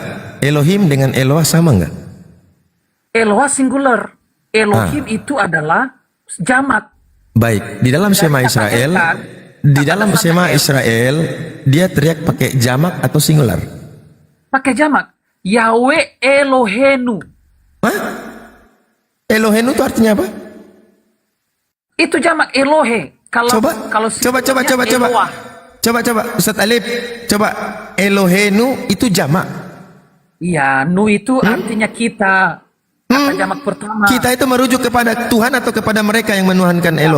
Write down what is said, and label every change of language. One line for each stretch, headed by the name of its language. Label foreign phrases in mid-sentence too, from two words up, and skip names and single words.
Indonesian: Elohim dengan Eloha sama enggak? Eloha singular. Elohim itu adalah jamak. Baik, di dalam Sema Israel, dia teriak pakai jamak atau singular? Pakai jamak. Yahweh Elohenu. Elohenu itu artinya apa? Itu jamak Elohe. Kalau Coba. Ustaz Alif, coba Elohenu itu jamak. Iya, nu itu artinya kita. Kata jamak pertama. Kita itu merujuk kepada Tuhan atau kepada mereka yang menuhankan Elohim?